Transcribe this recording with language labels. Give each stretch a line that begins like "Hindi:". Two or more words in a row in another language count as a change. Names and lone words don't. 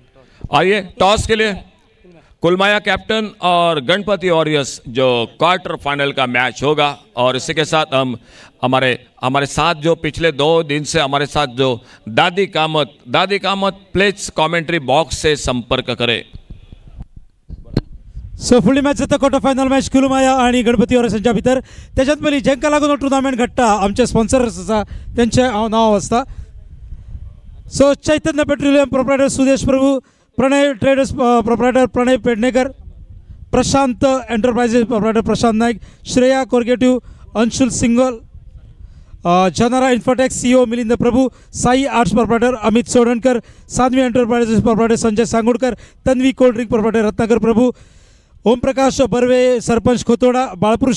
Hindi: आइए टॉस के लिए कुलमाया कैप्टन और गणपति वॉरियर्स जो
English: quarter final
Hindi: का मैच होगा। और इसी के साथ हम हमारे साथ जो पिछले 2 दिन से हमारे साथ जो दादी कामत
English: please commentary box
Hindi: से संपर्क करें।
Konkani: सो फुडली मॅच जाता
English: quarter final match
Konkani: कुलमाया आणि गणपती वॉरियर्सांच्या भितर। त्याच्यात पयलीं जेंका लागून हो टुर्नामेंट घडटा आमचे स्पॉन्सर्स आसा त्यांचे हांव नांव आसता। सो चैतन्य पेट्रोलियम प्रोप्रायटर सुदेश प्रभू, प्रणय ट्रेडर्स प्रोप्रायटर प्रणय पेडणेकर, प्रशांत एंटरप्राइजेस प्रोप्रायटर प्रशांत नाईक, श्रेया कोरगेटिव्ह, अंशुल सिंगल, जनरा इन्फोटेक्स सीईओ मिलिंद प्रभू, साई आर्ट्स प्रोप्रायटर अमित सोडणकर, सान्वी एंटरप्राइजेस प्रोप्रायटर संजय सांगोडकर, तन्वी कोल्ड ड्रिंक प्रोप्रायटर रत्नाकर प्रभू, ओमप्रकाश बर्वे सरपंच खोतोडा, बाळपुरुष